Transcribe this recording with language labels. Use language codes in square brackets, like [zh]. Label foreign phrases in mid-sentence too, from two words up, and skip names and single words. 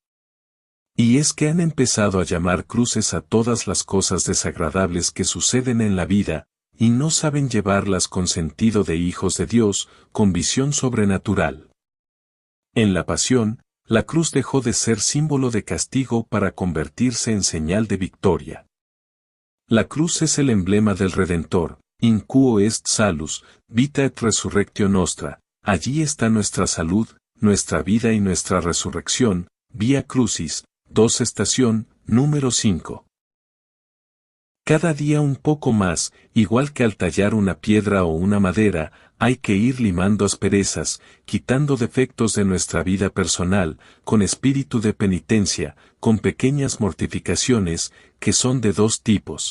[es] Y es que han empezado a llamar cruces a todas las cosas desagradables que suceden en la vida, y no saben llevarlas con sentido de hijos de Dios, con visión sobrenatural. En la pasión, la cruz dejó de ser símbolo de castigo para convertirse en señal de victoria. La cruz es el emblema del Redentor, [la] in quo est salus, vita et resurrectio nostra, [es] allí está nuestra salud, nuestra vida y nuestra resurrección, Vía Crucis, 2 estación, número 5. Cada día un poco más, igual que al tallar una piedra o una madera, hay que ir limando asperezas, quitando defectos de nuestra vida personal, con espíritu de penitencia, con pequeñas mortificaciones, que son de dos tipos.